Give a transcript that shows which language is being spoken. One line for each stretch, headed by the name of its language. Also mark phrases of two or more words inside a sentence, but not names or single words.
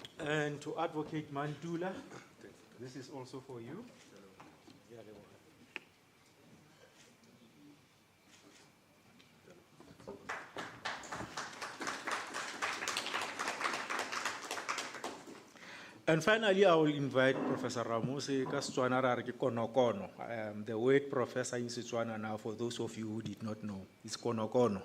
English: And to Advocate Mantula, this is also for you. And finally, I will invite Professor Ramose
Tswana: ka Setswana ra re ke konokono.
English: The word professor in Setswana now, for those of you who did not know, is konokono.